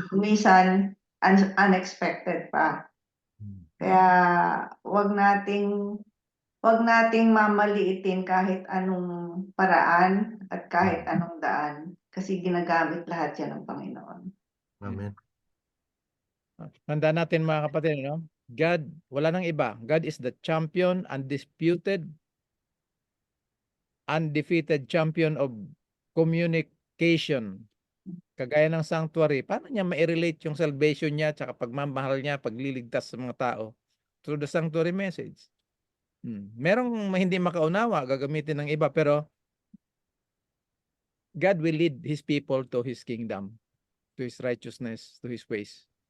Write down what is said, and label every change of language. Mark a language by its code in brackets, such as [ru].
[tl] Minsan, unexpected pa. Kaya wag nating mamaliitin kahit anong paraan at kahit anong daan kasi ginagamit lahat yan ng Panginoon. Amen. Tandaan natin mga kapatid, no? God, wala nang iba. [en] God is the champion, undefeated champion of communication. [tl] Kagaya ng sanctuary, paano niya ma-relate yung salvation niya tsaka pagmamahal niya, pagliligtas sa mga tao? [en] Through the sanctuary message. [tl] Merong hindi makaunawa, gagamitin ng iba, pero [en] God will lead His people to His kingdom, to His righteousness, to His ways.